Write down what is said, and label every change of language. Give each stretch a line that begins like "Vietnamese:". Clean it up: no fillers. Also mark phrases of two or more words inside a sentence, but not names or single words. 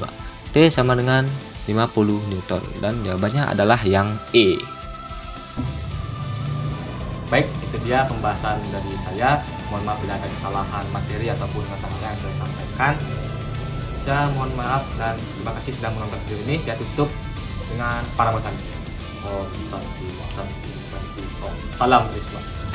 Indonesian: T sama dengan 50 Newton, dan jawabannya adalah yang E. Baik, itu dia pembahasan dari saya. Mohon maaf bila ada kesalahan materi ataupun kata-kata yang saya sampaikan. Saya mohon maaf dan terima kasih sudah menonton video ini. Saya tutup dengan para
Sanskrit: ॐ शान्ति. ॐ शान्ति शान्ति शान्ति ॐ.
Indonesian: Salam Trisma.